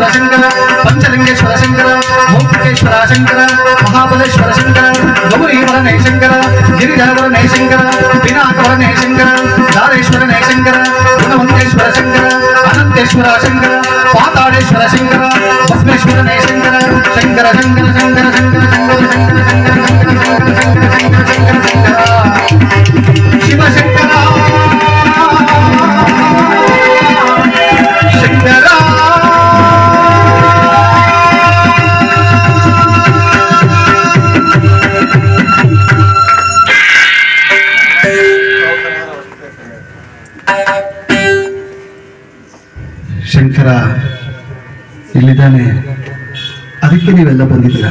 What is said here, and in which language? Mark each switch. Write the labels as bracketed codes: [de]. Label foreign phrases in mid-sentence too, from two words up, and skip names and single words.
[kn] ಶಂಕರ ಪಂಚಲಿಂಗೇಶ್ವರ ಶಂಕರ ಮೌಕ್ತಿಕೇಶ್ವರ ಶಂಕರ ಮಹಾಬಲೇಶ್ವರ ಶಂಕರ ಗೌರೀವರನೇ ಶಂಕರ ಗಿರಿಜಾವರನೇ ಶಂಕರ ಪಿನಾಕವರನೇ ಶಂಕರ ದಾರೇಶ್ವರನೇ ಶಂಕರ ಗುಣವಂತೇಶ್ವರ ಶಂಕರ ಅನಂತೇಶ್ವರ ಶಂಕರ ಪಾತಾಳೇಶ್ವರ ಶಂಕರ ಭಸ್ಮೇಶ್ವರನೇ ಶಂಕರ ಶಂಕರ ಶಂಕರ ಶಂಕರ ಶಂಕರ ಶಂಕರ ಶಿವಶಂಕರ ಶಂಕರ ಶಂಕರ ಇಲ್ಲಿದ್ದಾನೆ, ಅದಕ್ಕೆ ನೀವೆಲ್ಲ ಬಂದಿದ್ದೀರಾ.